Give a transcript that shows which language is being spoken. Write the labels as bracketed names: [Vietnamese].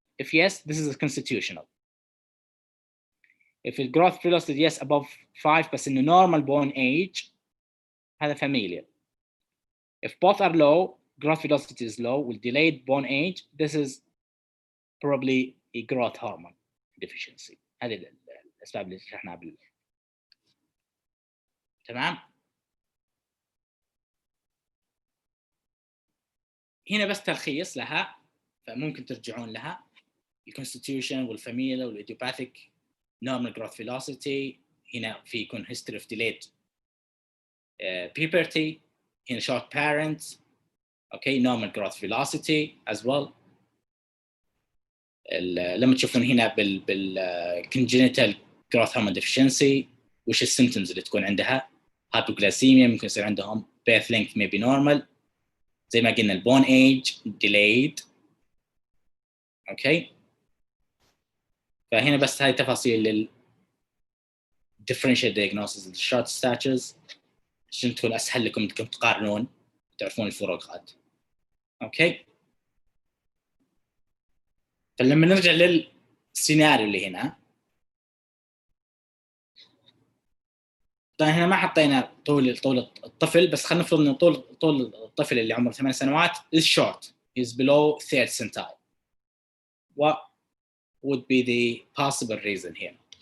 [English] If yes, this is constitutional. If the growth velocity yes above 5 [Arabic] بس إنه [English] normal bone age، [Arabic] هذا [English] familial. If both are low, growth velocity is low with delayed bone age, this is probably a growth hormone deficiency. [Arabic] هذه الأسباب اللي شرحناها تمام. هنا بس تلخيص لها، فممكن ترجعون لها. الكونستيتيوشن والفاميليا والإيديوباثيك [English] normal growth velocity. [Arabic] هنا في يكون [English] history of delayed puberty. [Arabic] هنا [English] short parents. Okay, normal growth velocity as well. [Arabic] لما تشوفون هنا [English] congenital growth hormone deficiency، [Arabic] وش السيمتومز اللي تكون عندها؟ hypoglycemia، ممكن يصير عندهم [English] birth length may be normal، [Arabic] زي ما قلنا البون age delayed. اوكي، فهنا بس هاي تفاصيل لل [English] differential diagnosis of short statures [Arabic] عشان تكون اسهل لكم انكم تقارنون تعرفون الفروقات. اوكي، فلما نرجع للسيناريو اللي هنا، طيب هنا ما حطينا طول الطفل، بس خلينا نفرض ان طول الطفل اللي عمره 8 سنوات [English] is short, is below 3rd centile. What would be the possible reason here?